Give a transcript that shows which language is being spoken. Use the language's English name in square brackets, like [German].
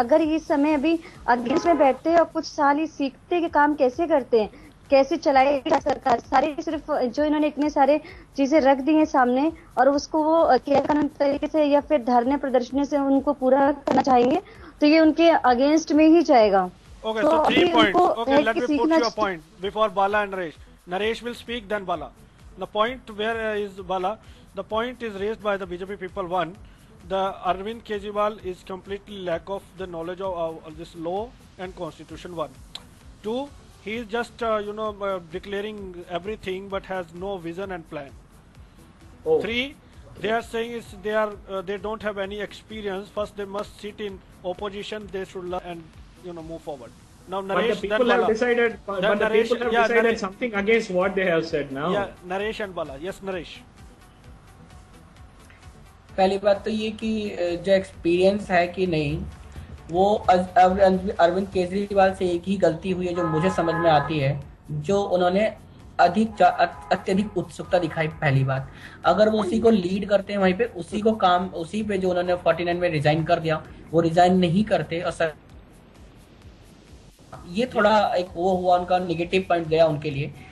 [Hindi] अगर इस समय अभी अगेंस्ट में बैठते हैं और कुछ साल ही सीखते कि काम कैसे करते हैं, कैसे चलाएगी सरकार, सारे सिर्फ जो इन्होंने इतने सारे चीजें रख दी हैं सामने और उसको वो गैर कानूनी तरीके से या फिर धरने प्रदर्शनी से उनको पूरा करना चाहेंगे, तो ये उनके अगेंस्ट में ही जाएगा। [English] Okay, so 3 points. Okay, let me put your point before Bala and Naresh. Naresh will speak, then Bala. The point where is Bala? The point is raised by the BJP people. One, the Arvind Kejriwal is completely lack of the knowledge of this law and constitution. One, two, he is just declaring everything but has no vision and plan. Three, they are saying they don't have any experience. First, they must sit in opposition. They should learn and move forward. Now, Naresh, but the people have decided. But the people have decided something against what they have said now. Yeah, Naresh and Bala. Yes, Naresh. [Hindi] पहली बात तो ये कि जो experience है कि नहीं, वो अरविंद केजरीवाल से एक ही गलती हुई है जो मुझे समझ में आती है, जो उन्होंने अत्यधिक उत्सुकता दिखाई। पहली बात, अगर वो उसी को लीड करते हैं वहीं पे उसी पे जो उन्होंने 49 में रिजाइन कर दिया, वो रिजाइन नहीं करते और सर ये थोड़ा एक वो हुआ, उनका नेगेटिव पॉइंट गया उनके लिए।